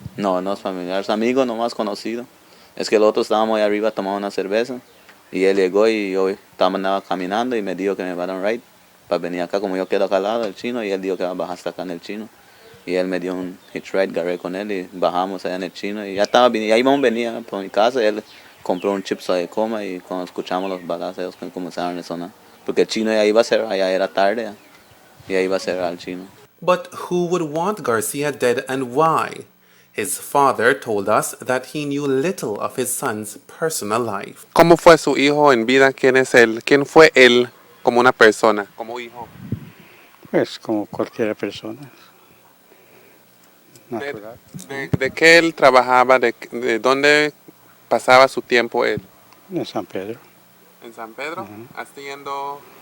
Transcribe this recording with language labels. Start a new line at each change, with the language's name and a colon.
Spanish: No, no es familiar, es amigo nomás conocido. Es que el otro estábamos ahí arriba tomando una cerveza y él llegó y yo andaba caminando y me dijo que me va a dar un ride para venir acá, como yo quedo acá al lado del chino, y él dijo que va a bajar hasta acá en el chino. Y él me dio un hitch ride, agarré con él y bajamos allá en el chino y ya estaba, y ahí vamos venía por mi casa y él compró un chips de coma y cuando escuchamos los balazos ellos comenzaron a sonar. Porque el chino ya iba a cerrar, ya era tarde ya, y ya iba a cerrar el chino.
English: But who would want Garcia dead and why? His father told us that he knew little of his son's personal life.
Spanish: ¿Cómo fue su hijo en vida? ¿Quién es él? ¿Quién fue él como una persona, como hijo? Pues como cualquier persona. Natural. ¿De qué él trabajaba? ¿De dónde pasaba su tiempo él? En San Pedro. ¿En San Pedro? Haciendo...